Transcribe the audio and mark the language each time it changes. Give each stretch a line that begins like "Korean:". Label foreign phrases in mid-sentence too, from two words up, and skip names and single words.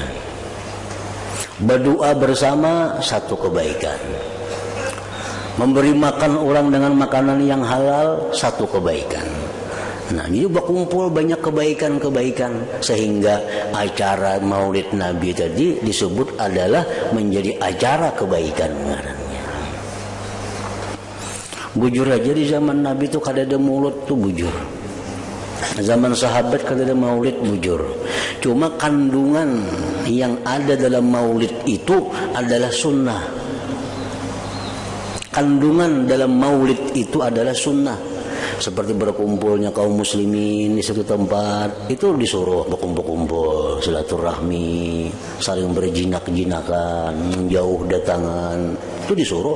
Indonesian: Berdoa bersama satu kebaikan. Memberi makan orang dengan makanan yang halal satu kebaikan. Nah, ini berkumpul banyak kebaikan-kebaikan sehingga acara maulid Nabi tadi disebut adalah menjadi acara kebaikan ngarannya.
Banjar: Bujur aja di zaman Nabi itu kada ada mulut tuh bujur. Zaman sahabat kada ada maulid bujur.
Indonesian: Cuma kandungan yang ada dalam maulid itu adalah sunnah. Kandungan dalam maulid itu adalah sunnah. Seperti berkumpulnya kaum muslimin di satu tempat, itu disuruh berkumpul-kumpul, silaturahmi, saling berjinak-jinakan, jauh datangan, itu disuruh.